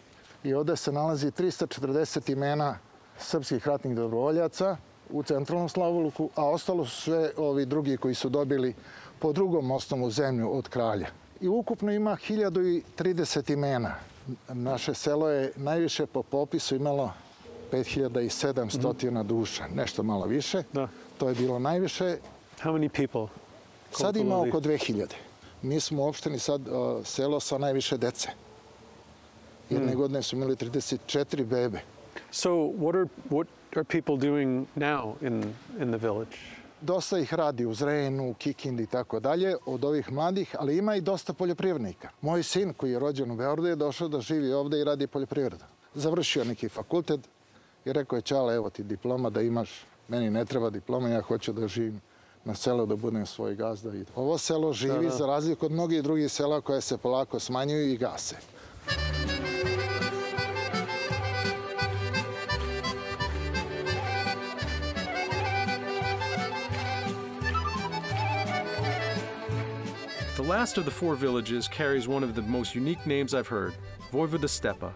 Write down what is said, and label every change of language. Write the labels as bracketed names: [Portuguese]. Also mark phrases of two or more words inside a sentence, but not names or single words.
[Serbian] I ovde se nalazi 340 imena srpskih ratnih dobrovoljaca u centralnom Slavoluku, a ostalo su sve ovi drugi koji su dobili po drugom osnovu zemlju od kralja. I ukupno ima 1030 imena. Naše selo je najviše po popisu imalo 5700 duša, nešto malo više. To je bilo najviše. [English] How many people? [Serbian] Sad ima oko 2000. Mi smo u opštini sad selo sa najviše dece. Jedne godine su imali 34 bebe. [English] So what are people doing now in the village? [Serbian] Dosta ih radi u Zrenu, Kikindi i tako dalje, od ovih mladih, ali ima i dosta poljoprivrednika. Moj sin koji je rođen u Beogradu je došao da živi ovde i radi poljoprivredu. Završio neki fakultet i rekao je, čale, evo ti diploma da imaš. Meni ne treba diploma, ja hoću da živim na selu, da budem svoj gazda. Ovo selo živi za razliku od mnogih drugih sela koje se polako smanjuju i gase. [English] The last of the 4 villages carries one of the most unique names I've heard, Vojvoda Stepa.